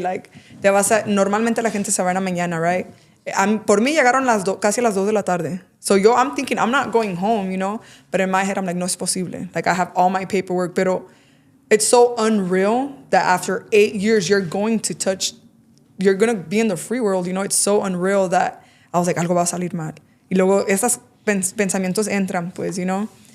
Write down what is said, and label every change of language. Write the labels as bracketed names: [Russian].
[Spanish] Like, normalmente la gente se va en la mañana, right? Por mí llegaron casi a las 2 de la tarde. [English] So I'm thinking, I'm not going home, you know? But in my head, I'm like, [Spanish] no es posible. [English] Like, I have all my paperwork, pero it's so unreal that after 8 years, you're going to be in the free world, you know? It's so unreal that I was like, [Spanish] algo va a salir mal. Y luego esos pensamientos entran, pues, [English] you know?